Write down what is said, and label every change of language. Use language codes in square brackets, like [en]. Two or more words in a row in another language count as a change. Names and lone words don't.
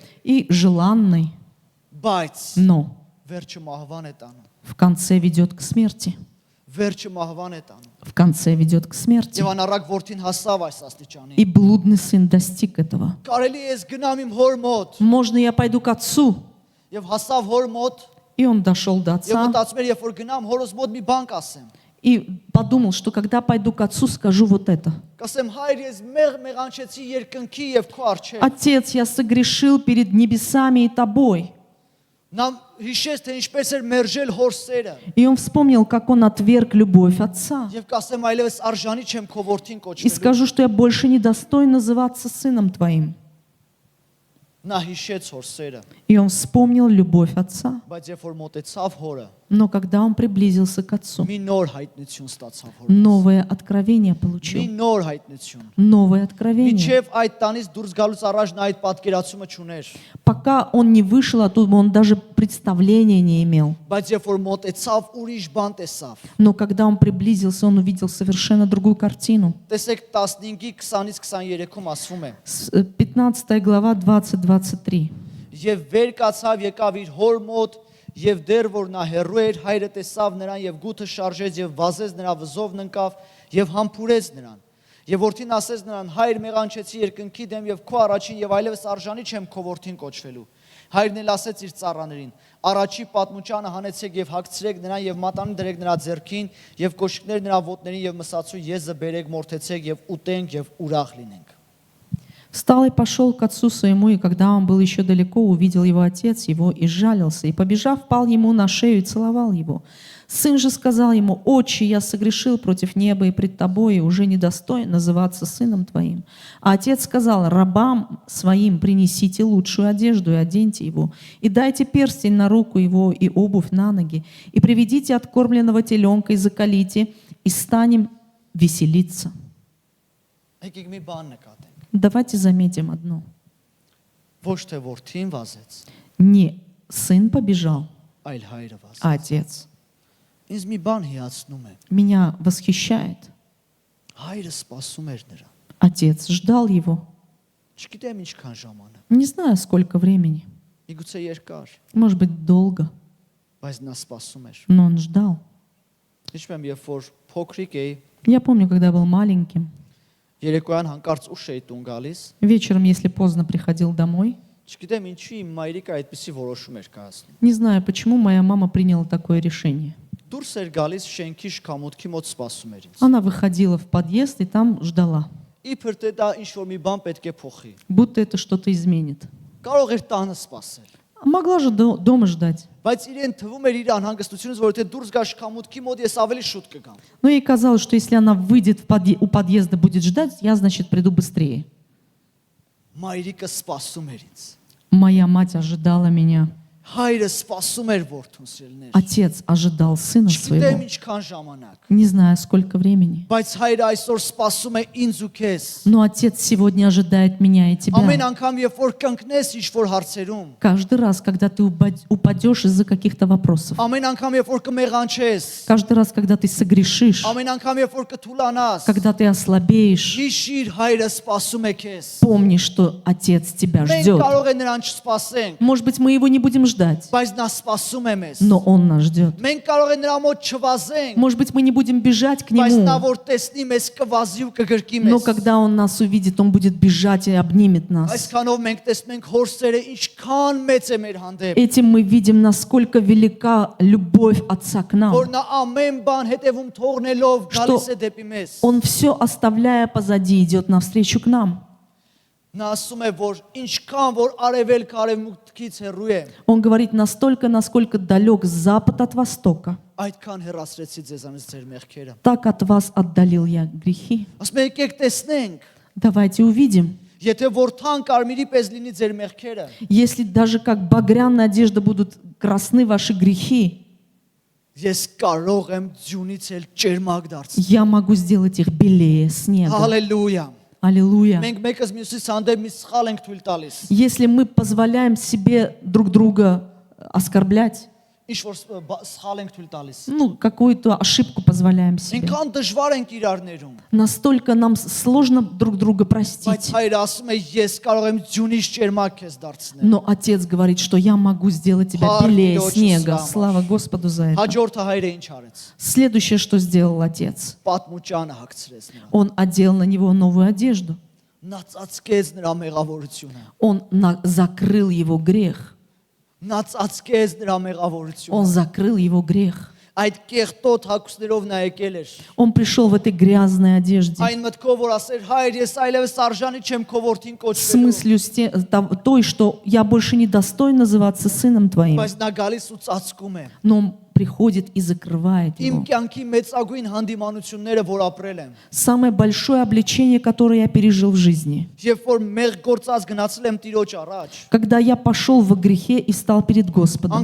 [ru] и желанный, [hy] բայց [ru] но [hy] վերջը մահվան է տանում։ [ru] в конце ведет к смерти. [hy] Վերջը մահվան է տանում։ [ru] В конце ведет к смерти. [hy] Եվ անառակ որդին հասավ այս աստիճանի։ [ru] И блудный сын достиг этого. [hy] Կարելի է ես գնամ իմ հոր մոտ, [ru] Можно я пойду к отцу? [hy] եւ հասավ հոր мոտ, [ru] И он дошел до [hy] եւ [ru] отца [hy] մտածում էր, երբ որ գնամ հորս մոտ մի բան կասեմ։ [ru] и подумал, что когда пойду к отцу, скажу вот это. [hy] Կասեմ, հայր, ես մեղանչեցի երկնքի եւ քո առջև։ [ru] Отец, я согрешил перед небесами и тобой. [hy] Նա հիշեց, թե ինչպես էր մերժել հոր սերը։ [ru] И он вспомнил, как он отверг любовь отца. [hy] Եվ կասեմ, այլևս արժանի չեմ քո որդին [ru] И [hy] կոչվելու։ [ru] скажу, что я больше не достоин называться сыном твоим. [hy] Նա հիշեց հոր սերը, [ru] И он вспомнил любовь отца. [hy] բայց երբ որ մոտեցավ հորը, [ru] Но когда он приблизился к отцу, [hy] մի նոր հայտնություն ստացավ հորը։ [ru] новое откровение [hy] Մի [ru] получил. [hy] նոր հայտնություն։ [ru] Новое откровение. [hy] Միջև այդ տանից դուրս գալուց առաջ նա այդ պատկերացումը չուներ, [ru] Пока он не вышел оттуда, он даже представления не имел. [hy] բայց երբ որ մոտեցավ, ուրիշ բան տեսավ։ [ru] Но когда он приблизился, он увидел совершенно другую картину. [hy] Տեսեք 15-ի 20-ից 23-ում ասվում է. [ru] 15 глава 20-23. [hy] Եվ վեր կացավ եկավ իր հոր մոտ եւ դեռ որ նա հեռու էր հայրը տեսավ նրան եւ գութը շարժեց եւ վազեց նրա վզովն ընկավ եւ համբուրեց նրան եւ որդին ասեց նրան հայր մեղանչեցի երկնքի դեմ եւ քո առաջին եւ այլևս արժանի չեմ քո որդին կոչվելու հայրն էլ ասեց իր ծառաներին առաջի պատմուճանը հանեցեք եւ հագցրեք նրան եւ մատանին դրեք նրա ձեռքին եւ կոշիկներ նրա ոտներին եւ մսացու եզը բերեք մորթեցեք եւ ուտենք եւ ուրախ լինենք։ [ru] Встал и пошел к отцу своему, и когда он был еще далеко, увидел его отец его и сжалился, и, побежав, пал ему на шею и целовал его. Сын же сказал ему: «Отче, я согрешил против неба и пред тобой, и уже недостоин называться сыном твоим». А отец сказал: «Рабам своим принесите лучшую одежду и оденьте его, и дайте перстень на руку его и обувь на ноги, и приведите откормленного теленка и заколите, и станем веселиться». [hy] Եկեք մի բան նկատենք։ [ru] Давайте заметим одно. [hy] Ոչ թե որդին վազեց, [ru] Не сын побежал, [hy] այլ հայրը վազեց։ [ru] а отец. [hy] Ինձ մի բան հիացնում է։ [ru] Меня восхищает. [hy] Հայրը սպասում էր նրան։ [ru] Отец ждал его. [hy] Չգիտեմ ինչքան ժամանակ։ [ru] Не знаю, сколько времени. [hy] Միգուցե երկար, [ru] Может быть, долго. [hy] բայց նա սպասում էր։ [ru] Но он ждал. [hy] Հիշում եմ, երբ որ փոքրիկ էի, [ru] Я помню, когда я был маленьким, [hy] երեկոյան հանկարծ ուշ էի տուն գալիս, [ru] вечером, если поздно приходил домой, [hy] չգիտեմ ինչու իմ մայրիկը այդպիսի որոշում էր կայացնում։ [ru] не знаю, почему моя мама приняла такое решение. [hy] Դուրս էր գալիս շենքի շքամուտքի մոտ սպասում էր ինձ։ [ru] Она выходила в подъезд и там ждала, [hy] Իբր թե դա ինչ որ մի բան պետք է փոխի։ [ru] будто это что-то изменит. [hy] Կարող էր տանը սպասել, [ru] Могла же дома ждать. [hy] բայց իրեն թվում էր իր անհանգստությունից, որ թե դուրս գա շքամուտքի մոտ ես ավելի շուտ կգամ։ [ru] Но ей казалось, что если она выйдет у подъезда, будет ждать, я, значит, приду быстрее. [hy] Մայրիկը սպասում էր ինձ։ [ru] Моя мать ожидала меня. [hy] Հայրը սպասում էր որդուն սիրելիներ։ [ru] Отец ожидал сына [hy] Չգիտեմ [ru] своего, [hy] ինչքան ժամանակ, [ru] не зная сколько времени. [hy] բայց հայրը այսօր սպասում է ինձ ու քեզ։ [ru] Но Отец сегодня ожидает меня и [hy] Ամեն [ru] тебя. [hy] անգամ երբ որ կընկնես ինչ-որ харցերում, [ru] Каждый раз, когда ты упадешь из-за каких-то вопросов, [hy] ամեն անգամ երբ որ կմեղանչես, [ru] каждый раз, когда ты согрешишь, [hy] ամեն անգամ երբ որ կթուլանաս, [ru] когда ты ослабеешь, [hy] հիշիր հայրը սպասում է քեզ։ [ru] помни, что Отец тебя [hy] Մենք [ru] ждет. [hy] կարող է նրան չսպասենք, [ru] Может быть, мы его не будем ждать, [hy] բայց նա սպասում է մեզ։ [ru] но он нас ждет. [hy] Մենք կարող է նրա մոտ չվազենք, [ru] Может быть, мы не будем бежать к [hy] բայց նա [ru] нему, [hy] որ տեսնի մեզ կվազի ու կգրկի [ru] но [hy] մեզ։ [ru] когда он нас увидит, он будет бежать и обнимет нас. [hy] Այսքանով մենք տեսնում ենք հորսերը ինչքան մեծ է մեր հանդեպ, [ru] Этим мы видим, насколько велика любовь Отца к нам. [hy] որ նա ամեն բան հետևում թողնելով գալիս է դեպի մեզ։ [ru] Он все оставляя позади, идет навстречу к нам. [hy] Նա ասում է, որ ինչքան որ արևելք արևմուտքից հեռու է, [ru] Он говорит, настолько, насколько далек запад от востока, [hy] այդքան հեռացրեցի ձեզանից ձեր մեղքերը։ [ru] так от вас отдалил я грехи. [hy] Ասում է, եկեք տեսնենք, [ru] Давайте увидим. [hy] եթե որթան կարմիրի պես լինի ձեր մեղքերը, [ru] Если даже как багряная одежда будут красны ваши грехи, [hy] ես կարող եմ ձյունից էլ ճերմակ դարձնել։ [ru] я могу сделать их белее снега. [hy] Հալելույա։ [ru] Аллилуйя. [hy] Մենք մեկս մյուսից հանդեպ մի սխալ ենք թույլ տալիս։ [ru] Если мы позволяем себе друг друга оскорблять, [hy] Ինչ որ սխալ ենք թույլ տալիս։ [ru] ну, какую-то ошибку позволяем себе, [hy] Այնքան դժվար ենք իրարներում։ [ru] настолько нам сложно друг друга [hy] Բայց [ru] простить. [hy] հայրը ասում է, ես կարող եմ ձյունից ճերմակ քեզ դարձնել։ [ru] Но Отец говорит, что я могу сделать тебя Слава белее Господу, снега. слава. Слава Господу за это. [hy] Հաջորդը հայրը ինչ արեց։ [ru] Следующее, что сделал Отец, [hy] Պատմուճանը հագցրեց նրան։ [ru] Он одел на него новую одежду. [hy] Նա ծածկեց նրա մեղավորությունը։ [ru] Он закрыл его грех. [hy] Նա ծածկեց նրա մեղավորությունը։ [ru] Он закрыл его грех. [hy] Այդ կեղտոտ հագուստներով նա եկել էր։ [ru] Он пришел в этой грязной одежде. [hy] Այն մտքով որ ասեր, հայր, ես այլևս арժանի չեմ քո որդին [ru] С [hy] կոչվելու։ [ru] мыслью той, что я больше не достоин называться сыном твоим. [hy] Բայց նա գալիս ու ծածկում է։ [ru] Но он приходит и закрывает [hy] Իմ [ru] его. [hy] կյանքի մեծագույն հանդիմանությունները, որ ապրել եմ։ [ru] Самое большое обличение, которое я пережил в жизни. [hy] Երբ որ մեղ գործած գնացել եմ Տիրոջ առաջ, [ru] Когда я пошел во грехе и стал перед Господом.